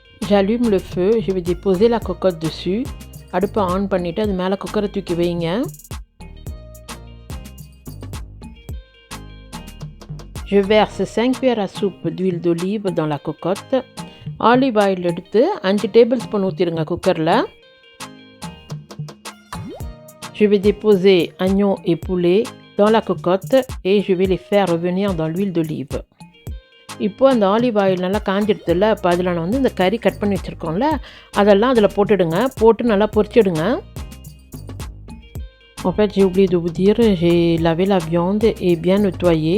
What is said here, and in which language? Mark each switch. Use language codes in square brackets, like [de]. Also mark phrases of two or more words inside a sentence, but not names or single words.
[fr] J'allume le feu, je vais déposer la cocotte dessus. [ta] அடுப்பை ஆன் பண்ணிவிட்டு அது மேலே குக்கரை தூக்கி வைங்க. [fr] Je verse 5 cuillères à soupe d'huile d'olive dans la cocotte. [en] olive oil [ta] எடுத்து 5 [en] tablespoon [ta] ஊற்றிடுங்க குக்கரில். [fr] Je vais déposer oignons et poulet dans la cocotte et je vais les faire revenir dans l'huile d'olive. [ta] இப்போ அந்த [en] olive oil [ta] நல்லா காஞ்சிடுதுல்ல, அப்போ அதில் நான் வந்து இந்த கறி கட் பண்ணி வச்சுருக்கோம்ல அதெல்லாம் அதில் போட்டுடுங்க. போட்டு நல்லா பொரிச்சிடுங்க. [fr] En fait, j'ai oublié de vous dire, j'ai lavé la viande et bien nettoyé.